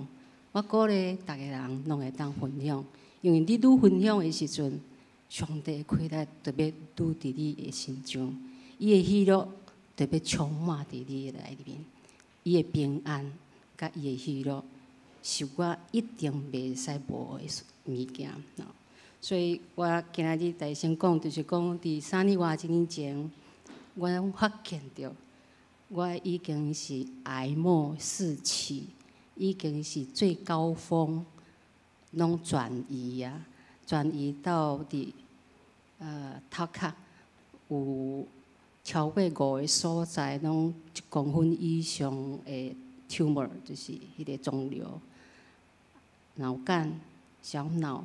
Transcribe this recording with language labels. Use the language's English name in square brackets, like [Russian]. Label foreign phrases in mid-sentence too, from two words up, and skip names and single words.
[Min Nan Chinese] 我鼓励逐个人拢会当分享，因为你愈分享的时阵，上帝的快乐特别愈伫你的心中，伊的喜乐特别充满伫你的内面，伊的平安甲伊的喜乐，是我一定袂使无的物件。所以我今日大先讲，就是讲伫3年外1 年前，我发现到我已经是癌末四期，已经是最高峰，拢转移啊，转移到伫头壳有超过5个所在，拢1公分以上的 tumor， 就是迄个肿瘤，脑干、小脑。